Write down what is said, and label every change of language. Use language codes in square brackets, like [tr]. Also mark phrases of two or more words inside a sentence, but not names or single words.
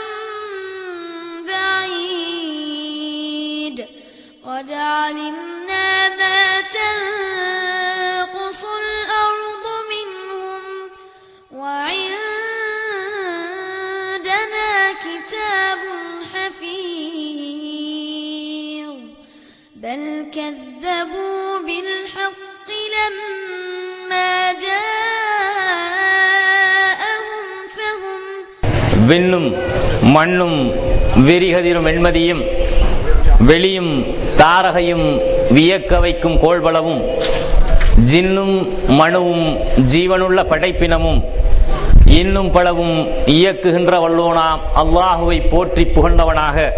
[ar] بعيد قد علمنا ما تنقص الأرض منهم وعندنا كتاب حفيظ بل كذبوا بالحق لما جاءهم فهم [ta] விண்ணும் மண்ணும் விரிகதிரும் வெண்மதியும் வெளியும் தாரகையும் வியக்க வைக்கும் கோள்பலவும் ஜின்னும் மனுவும் ஜீவனுள்ள படைப்பினமும் இன்னும் பலவும் இயக்குகின்ற வல்லோனாம் அல்லாஹுவை போற்றி புகழ்ந்தவனாக